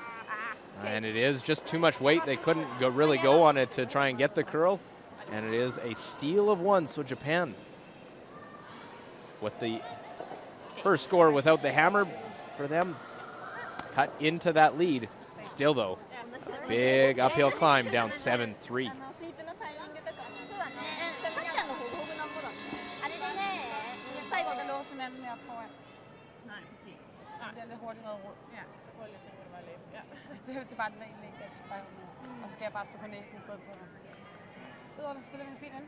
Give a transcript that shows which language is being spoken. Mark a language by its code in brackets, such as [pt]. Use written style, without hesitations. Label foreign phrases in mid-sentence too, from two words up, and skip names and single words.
[en] And it is just too much weight. They couldn't really go on it to try and get the curl. And it is a steal of 1. So Japan, with the first score without the hammer for them, cut into that lead. Still, though, big uphill climb down 7-3. [da] Det er bare den egentlig ikke, at jeg og så skal jeg bare stå på næsen i stedet for. Udover det spiller vi fint ind.